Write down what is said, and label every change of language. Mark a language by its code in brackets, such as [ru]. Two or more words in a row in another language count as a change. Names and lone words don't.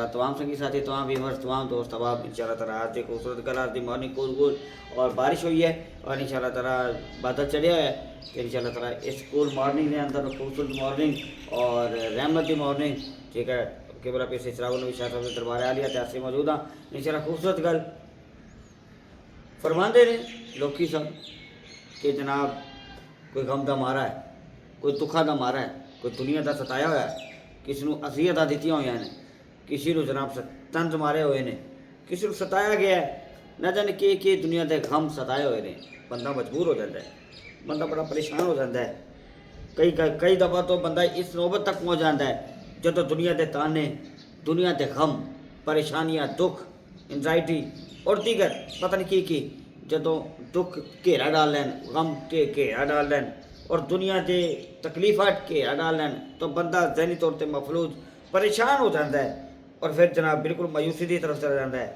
[ur] تمام سنگی ساتھی، تمام ویورز، تمام دوست احباب، [ar] انشاءاللہ تعالیٰ [ur] آج کی خوبصورت گل، آج کی [en] morning cool [ur] اور بارش ہوئی ہے اور [ar] انشاءاللہ تعالیٰ [ur] بادل چڑھے ہوئے ہے کہ [ar] انشاءاللہ تعالیٰ [ur] اس [en] cool morning [ur] کے اندر خوبصورت مارننگ اور رحمت کی مارننگ، ٹھیک ہے، قبلہ پیر سے چراغ النبی شاہ صاحب کے دربار عالیہ تیار موجود ہیں انشاءاللہ۔ [pa] خوبصورت گل فرماندے نے لوکی سب کہ جناب کوئی غم دا مارا ہے، کوئی دکھا دا مارا ہے، کوئی دنیا دا ستایا ہوا ہے، کسی نو اذیتاں دتیاں ہوئی ہیں، کسی نو جناب طنز مارے ہوئے نے، کسی نو ستایا گیا ہے، نہ جانے کہ دنیا دے غم ستائے ہوئے نے، بندہ مجبور ہو جاتا ہے، بندہ بڑا پریشان ہو جاتا ہے۔ کئی دفعہ تو بندہ اس نوبت تک پہنچ جاتا ہے جدو دنیا دے تانے، دنیا دے غم، پریشانیاں، دکھ، انزائٹی اور دیگر پتہ نہیں کی جدو دکھ گھیرا ڈال لین، غم کے گھیرا ڈال لین اور دنیا دے تکلیفات گھیرا ڈال لین تو بندہ ذہنی طور پہ مفلوج پریشان ہو جاتا ہے اور پھر جناب بالکل مایوسی کی طرف چلا جاتا ہے۔